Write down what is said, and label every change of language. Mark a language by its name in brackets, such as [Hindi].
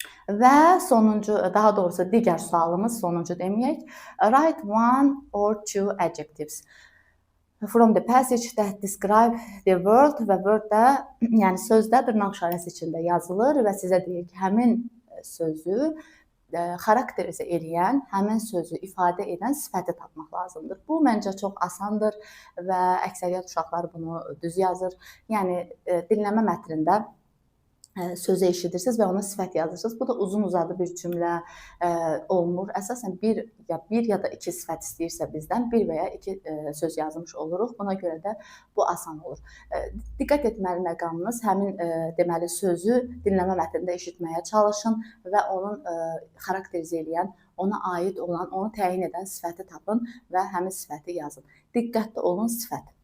[Azerbaijani] Və sonuncu, daha doğrusu digər sualımız, sonuncu deməyək, [English] write one or two adjectives from the passage that describe the word [Azerbaijani] və word də, yəni sözdə dırnaq işarəsi içində yazılır və sizə deyir ki, həmin sözü xarakterizə eləyən, həmin sözü ifadə edən sifəti tapmaq lazımdır. Bu, məncə çox asandır və əksəriyyət uşaqlar bunu düz yazır. Yəni, dinləmə mətnində sözü eşidirsiniz və ona sifət yazırsınız. Bu da uzun-uzadı bir cümlə olmur. Əsasən bir ya da iki sifət istəyirsə bizdən, bir və ya iki söz yazmış oluruq. Buna görə də bu asan olur. Diqqət etməli məqamınız həmin deməli sözü dinləmə mətnində eşitməyə çalışın və onun xarakterizə eləyən, ona aid olan, onu təyin edən sifəti tapın və həmin sifəti yazın. Diqqətli olun sifət.